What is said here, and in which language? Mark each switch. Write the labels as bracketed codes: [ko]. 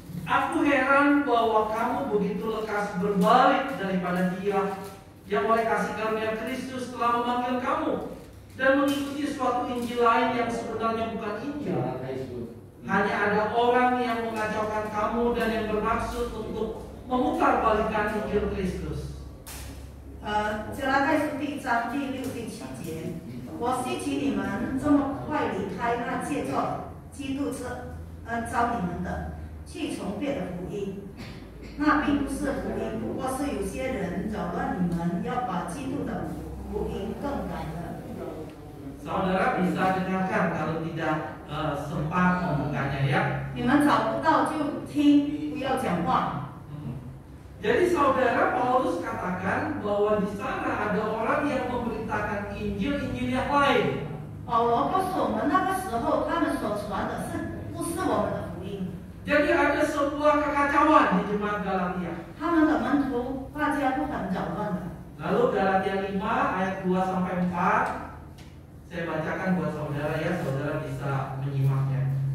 [id] Aku heran bahwa kamu begitu lekas berbalik daripada Dia yang oleh kasih karunia Kristus telah memanggil kamu dan mengikuti suatu Injil lain yang sebenarnya bukan Injil. Hanya ada orang yang mengacaukan kamu dan yang bermaksud untuk memutarbalikkan Injil Kristus. [zh] 加拉太书第1章第6、第7节，我希奇你们这么快离开那借着基督招你们的，去从别的福音。那并不是福音，不过是有些人扰乱你们，要把基督的福音更改了。 [id] Saudara bisa dengarkan kalau tidak sempat membukanya ya. [zh] 你们找不到就听，不要讲话。 [id] Jadi saudara, Paulus katakan bahwa di sana ada orang yang memberitakan Injil yang lain. [zh] 保罗告诉我们，那个时候他们所传的不是我们的福音。 [id] Jadi ada sebuah kekacauan di jemaat Galatia. [zh] 他们的门徒大家都很扰乱的。 [id] Lalu Galatia 5 ayat 2 sampai 4 saya bacakan buat saudara ya, saudara bisa menyimaknya.